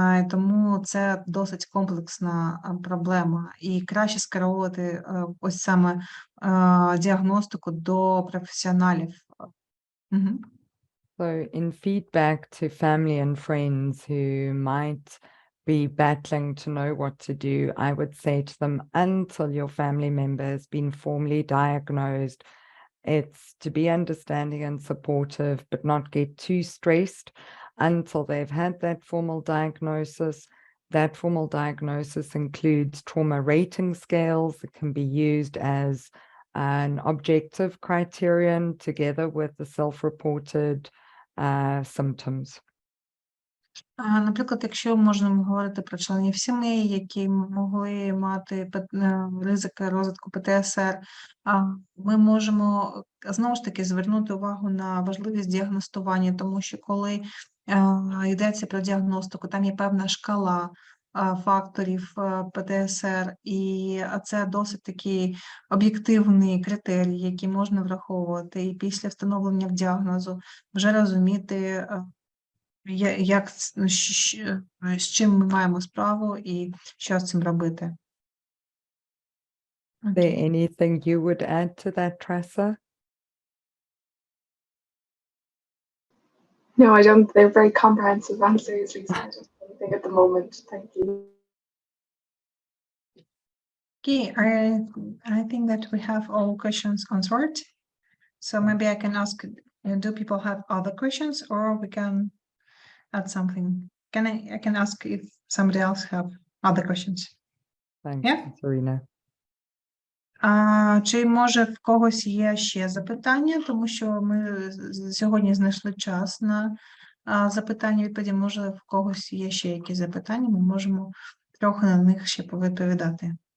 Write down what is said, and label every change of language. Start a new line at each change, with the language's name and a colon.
Ukrainian: Тому це досить комплексна проблема, і краще скеровувати ось саме діагностику до професіоналів.
English: So in feedback to family and friends who might be battling to know what to do, I would say to them, until your family member has been formally diagnosed, it's to be understanding and supportive, but not get too stressed until they've had that formal diagnosis. That formal diagnosis includes trauma rating scales that can be used as an objective criterion together with the self-reported symptoms.
Ukrainian: Наприклад, якщо можемо говорити про членів сімей, які могли мати ризики розвитку ПТСР, ми можемо знову ж таки звернути увагу на важливість діагностування, тому що коли йдеться про діагностику, там є певна шкала факторів ПТСР, і це досить такий об'єктивний критерій, який можна враховувати, і після встановлення діагнозу вже розуміти, як, з чим ми маємо справу і що з цим робити.
English: Is there anything you would add to that, Tressa? No, I don't. They're very comprehensive answers, Lisa. I don't have anything at the moment. Thank you. Okay, I think that we have all questions answered. So maybe I can ask, do people have other questions, or we can add something? I can ask if somebody else have other questions. Thanks, Yeah. Serena.
Ukrainian: Чи може в когось є ще запитання, тому що ми сьогодні знайшли час на запитання-відповіді. Може, в когось є ще якісь запитання, ми можемо трохи на них ще повідповідати.